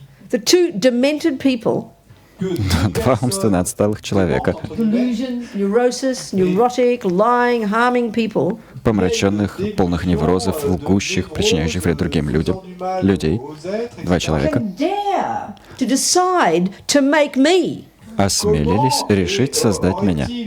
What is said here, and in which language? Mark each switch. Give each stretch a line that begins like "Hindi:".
English: The two demented people,
Russian: Два умственно отсталых человека,
English: delusion, neurosis, neurotic, lying, harming people,
Russian: помраченных, полных неврозов, лгущих, причиняющих вред другим людям, людей, два человека,
English: can dare to decide to make me.
Russian: осмелились решить создать меня.